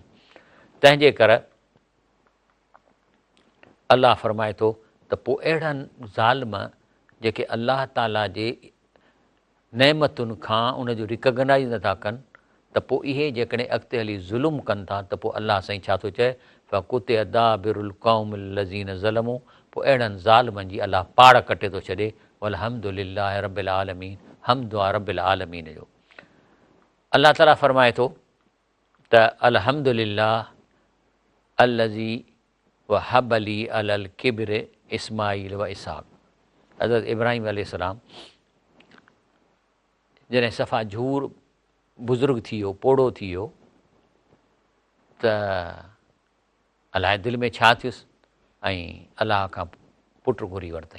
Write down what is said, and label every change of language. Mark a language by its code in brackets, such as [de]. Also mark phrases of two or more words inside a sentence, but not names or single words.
[sd] तंहिंजे करे अलाह फरमाए थो त पोइ अहिड़नि ज़ालिम जेके अलाह ताला जे नेमतुनि खां उनजो रिकग्नाइज़ नथा कनि, त पोइ इहे जेकॾहिं अॻिते हली ज़ुल्म कनि था, त पोइ अलाह साईं छा थो चए, [ar] فقطع دابر القوم الذين ظلموا, [sd] पोइ अहिड़नि ज़ालिमनि जी अलाह पाड़ कटे थो छॾे। [ar] والحمد لله رب العالمين, [sd] हम्दु आहे [ar] رب العالمين [sd] जो। अलाह ताला फरमाए थो त [ar] الحمد لله الذي وهب لي على الكبر إسماعيل و إسحاق. [sd] हज़रत इब्राहिम अलैहिस्सलाम जॾहिं सफ़ा झूर बुज़ुर्ग थी वियो, पोड़ो थी वियो, त अलाए दिलि में छा थियुसि, ऐं अलाह खां पुटु घुरी वरितईं।